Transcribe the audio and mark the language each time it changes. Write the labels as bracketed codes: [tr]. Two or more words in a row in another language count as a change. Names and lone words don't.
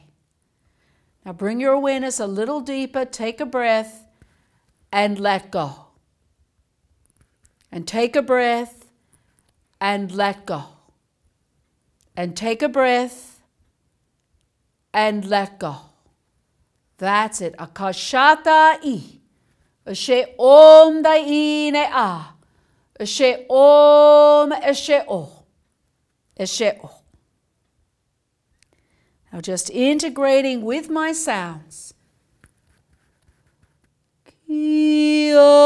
[en] Now bring your awareness a little deeper, take a breath, and let go. And take a breath, and let go. And take a breath, and let go. That's it. Akashatai. Ashe om dai ne a. Ashe om ashe o. Ashe o. Now just integrating with my sounds. Ki-o,